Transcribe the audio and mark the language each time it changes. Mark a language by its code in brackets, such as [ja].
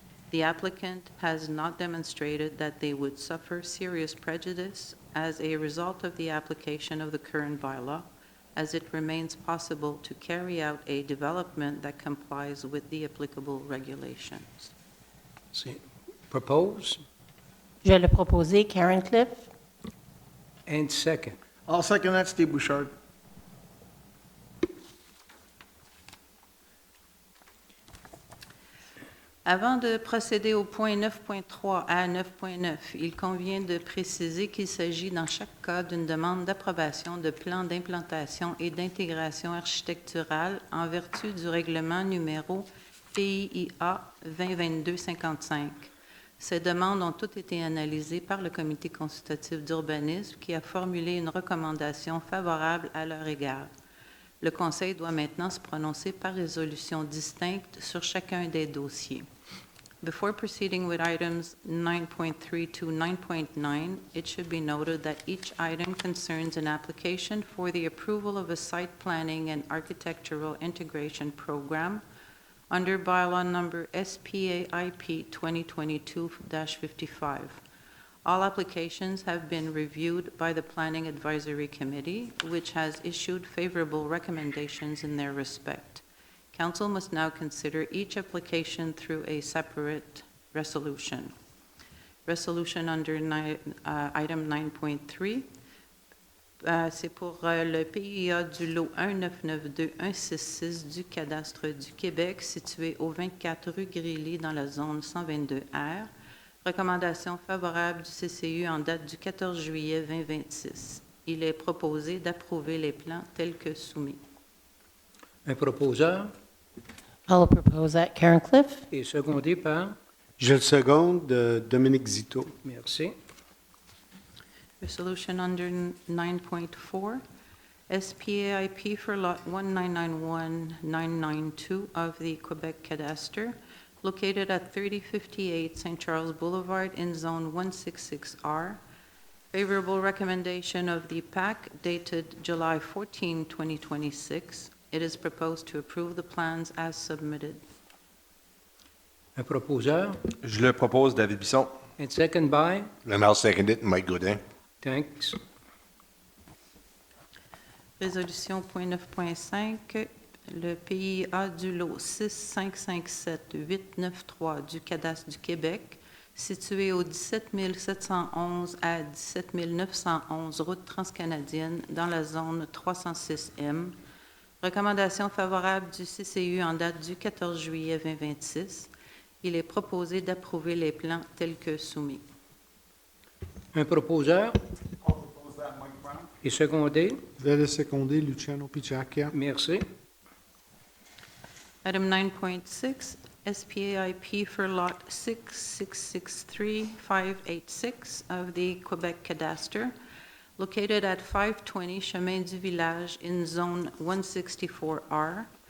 [en] The applicant has not demonstrated that they would suffer serious prejudice as a result of the application of the current bylaw, as it remains possible to carry out a development that complies with the applicable regulations. [fr] C'est propose Je vais le proposer, Karen Cliff. [en] and second. I'll second that, Steve Bouchard. [fr] Avant de procéder au point 9.3 à 9.9, il convient de préciser qu'il s'agit dans chaque cas d'une demande d'approbation de plan d'implantation et d'intégration architecturale en vertu du règlement numéro PIIA 2022-55. Ces demandes ont toutes été analysées par le Comité consultatif d'urbanisme qui a formulé une recommandation favorable à leur égard. Le Conseil doit maintenant se prononcer par résolution distincte sur chacun des dossiers. [en] Before proceeding with items 9.3 to 9.9, it should be noted that each item concerns an application for the approval of a site planning and architectural integration program under bylaw number SPAIP 2022-55. All applications have been reviewed by the Planning Advisory Committee, which has issued favorable recommendations in their respect. Council must now consider each application through a separate resolution. Resolution under item 9.3, [fr] c'est pour le PIA du lot 1992166 du cadastre du Québec, situé au 24 rue Grilly dans la zone 122R. Recommandation favorable du CCU en date du 14 juillet 2026. Il est proposé d'approuver les plans tels que soumis. Un proposeur [en] I'll propose that, Karen Cliff. [fr] et secondé par, Je le seconde, Dominique Zito. merci. [en] Resolution under 9.4, SPAIP for Lot 1991992 of the Quebec Cadastre, located at 3058 St. Charles Boulevard in Zone 166R. Favorable recommendation of the PAC dated July 14, 2026. It is proposed to approve the plans as submitted. [fr] Un proposeur, Je le propose, David Bisson. [en] and second by, And I'll second it, Mike Gaudin. thanks. [fr] Résolution .9.5, le PIA du lot 6557893 du Cadastre du Québec, situé au 17 711 à 17 911 route transcanadienne dans la zone 306M. Recommandation favorable du CCU en date du 14 juillet 2026. Il est proposé d'approuver les plans tels que soumis. Un proposeur [en] I'll propose that, Mike Brown. [fr] et secondé, Je vais le seconder, Luciano Picciacchia. merci. [en] Item 9.6, SPAIP for Lot 6663586 of the Quebec Cadastre, located at 520 Chemin du Village in Zone 164R.